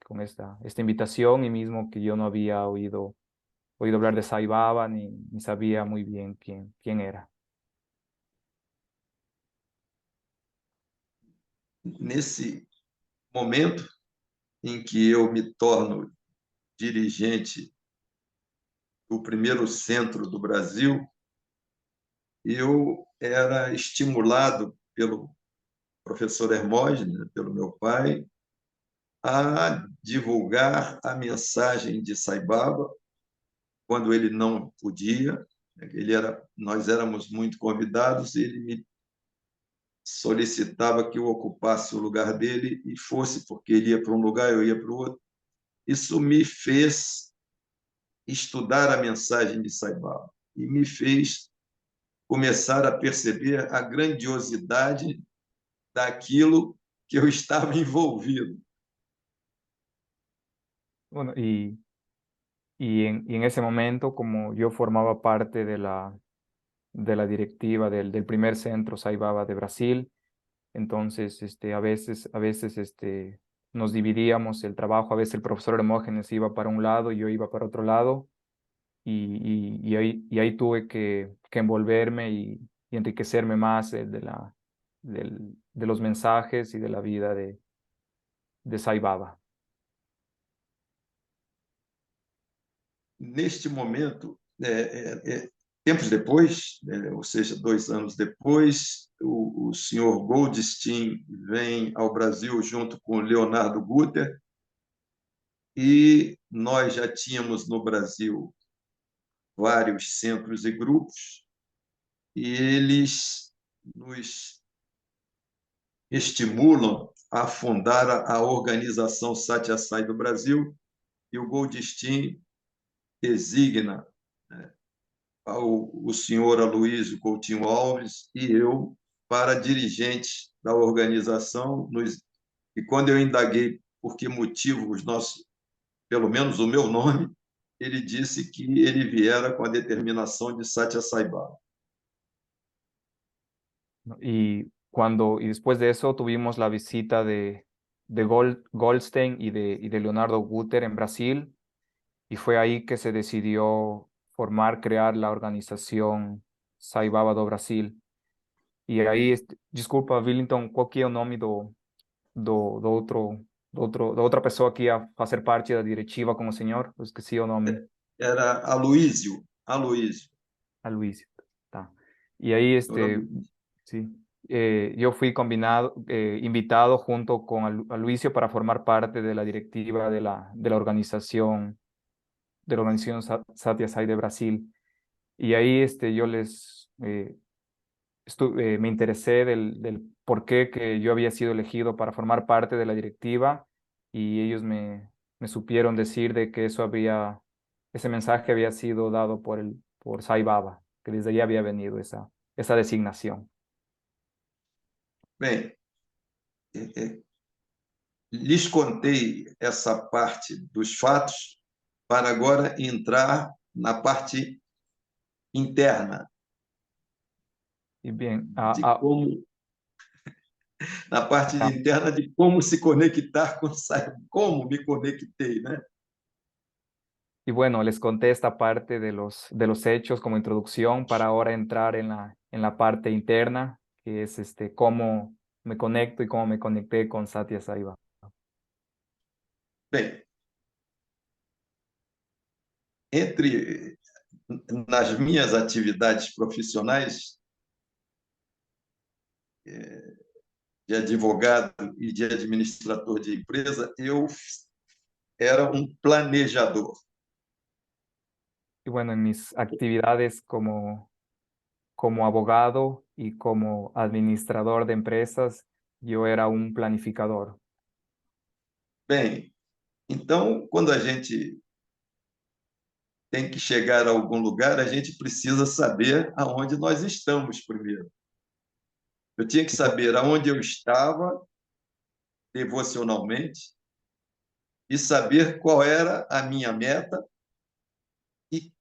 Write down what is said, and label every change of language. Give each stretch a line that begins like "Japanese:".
Spanish: Con esta invitación, y mismo que yo no había oído hablar de Sai Baba ni sabía muy bien quién era.
Portuguese: Nesse momento em que eu me torno dirigente do primeiro centro do Brasil, eu era estimulado pelo professor Hermógenes, né, pelo meu pai, a divulgar a mensagem de Sai Baba quando ele não podia. Nós éramos muito convidados, ele me solicitava que eu ocupasse o lugar dele e fosse, porque ele ia para um lugar, eu ia para o outro. Isso me fez estudar a mensagem de Sai Baba e me fez começar a perceber a grandiosidade daquilo que eu estava envolvido.
Spanish: Bueno, y en ese momento, como yo formaba parte de la directiva del primer centro Sai Baba de Brasil, entonces a veces nos dividíamos el trabajo, a veces el profesor Hermógenes iba para un lado y yo iba para otro lado, y ahí tuve que envolverme y enriquecerme más de los mensajes y de la vida de Sai Baba.
Portuguese: Neste momento, tempos depois, ou seja, 2 anos depois, o senhor Goldstein vem ao Brasil junto com Leonardo Guter, e nós já tínhamos no Brasil vários centros e grupos, e eles nos estimulam a fundar a organização Satya Sai do Brasil, e o Goldstein designa, né, o senhor Aloysio Coutinho Alves e eu para dirigentes da organização. E quando eu indaguei por que motivo os nossos, pelo menos o meu nome, ele disse que ele viera com a determinação de Satya Sai Baba.
Spanish: ¿No? Y después de eso tuvimos la visita de Goldstein y de Leonardo Guter en Brasil, y fue ahí que se decidió crear la organización Sai Baba do Brasil.
Portuguese: E aí, desculpa, Willington, qual que é o nome da outra pessoa que ia fazer parte da diretiva com o senhor? Eu esqueci o nome. Era Aloysio. Aloysio, tá. E aí,
Spanish: sí, yo fui invitado junto con Aloysio para formar parte de la directiva de la organización, Satya Sai de Brasil. Y ahí yo me interesé del por qué que yo había sido elegido para formar parte de la directiva, y ellos me supieron decir de que ese mensaje había sido dado por Sai Baba, que desde allí había venido esa designación.
Portuguese: Bem, lhes contei essa parte dos fatos para agora entrar na parte interna,
Spanish: Y bien,
Portuguese: de como na parte ah, interna de como se conectar com como me conectei, né?
Spanish: y bueno, les conté esta parte de los hechos como introducción para ahora entrar en la parte interna, que es cómo me conecto y cómo me conecté con Satya Sai Baba.
Portuguese: Bem, entre nas minhas atividades profissionais de advogado e de administrador de empresa, eu era um planejador.
Spanish: Y bueno, en mis actividades como abogado y como administrador de empresas, yo era un planificador.
Portuguese: Bem, então, quando a gente tem que chegar a algum lugar, a gente precisa saber aonde nós estamos primeiro. Eu tinha que
Spanish: Y bu-
Portuguese: saber aonde eu estava devocionalmente e saber qual era a minha meta e